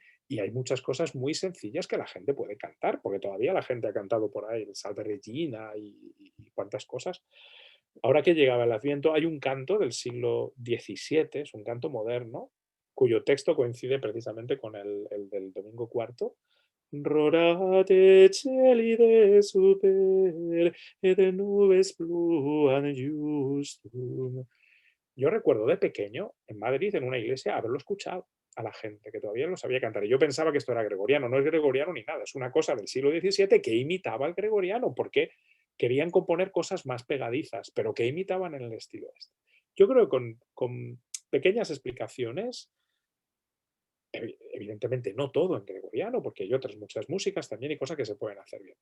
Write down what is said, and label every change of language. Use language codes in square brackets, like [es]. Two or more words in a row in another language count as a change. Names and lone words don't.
[es] Y hay muchas cosas muy sencillas que la gente puede cantar, porque todavía la gente ha cantado por ahí el Salve Regina y cuantas cosas. Ahora que llegaba el Adviento, hay un canto del siglo XVII, es un canto moderno, cuyo texto coincide precisamente con el del Domingo Cuarto. [la] Rorate celi de super, et nubes pluan justum. [es] Yo recuerdo de pequeño, en Madrid, en una iglesia, haberlo escuchado a la gente, que todavía no sabía cantar. Y yo pensaba que esto era gregoriano. No es gregoriano ni nada, es una cosa del siglo XVII que imitaba al gregoriano, porque querían componer cosas más pegadizas, pero que imitaban en el estilo este. Yo creo que con pequeñas explicaciones, evidentemente no todo en gregoriano, porque hay otras muchas músicas también y cosas que se pueden hacer bien.